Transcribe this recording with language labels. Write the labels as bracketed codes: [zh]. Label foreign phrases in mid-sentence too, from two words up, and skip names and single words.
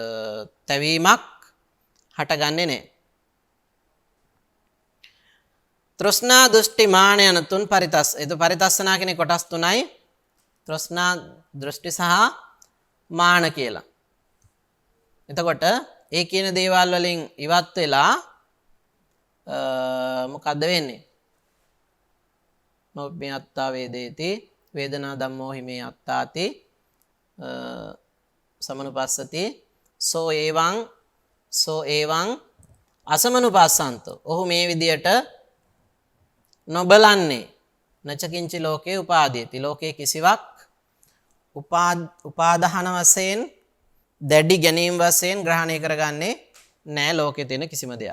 [si] තැවීමක් හටගන්නේ නැහැ තෘෂ්ණා දෘෂ්ටි මාන යන තුන් පරිතස්. ඒක පරිතස්සනා කියන්නේ කොටස් තුනයි. තෘෂ්ණා දෘෂ්ටි සහ මාන කියලා. එතකොට ඒ කියන දේවල් වලින් ඉවත් වෙලා මොකද්ද වෙන්නේ? [pi] නොබ්බේ අත්තා වේදේති වේදනා ධම්මෝ හිමේ අත්තාති සමනුපස්සති සෝ ඒවං අසමනුපස්සන්තෝ. [si] ඔහු මේ විදියට නොබලන්නේ [pi] නචකින්චි ලෝකේ උපාදීති. [si] ලෝකේ කිසිවක් උපාදාන වශයෙන් දැඩි ගැනීම වශයෙන් ග්‍රහණය කරගන්නේ නැහැ ලෝකේ තියෙන කිසිම දෙයක්.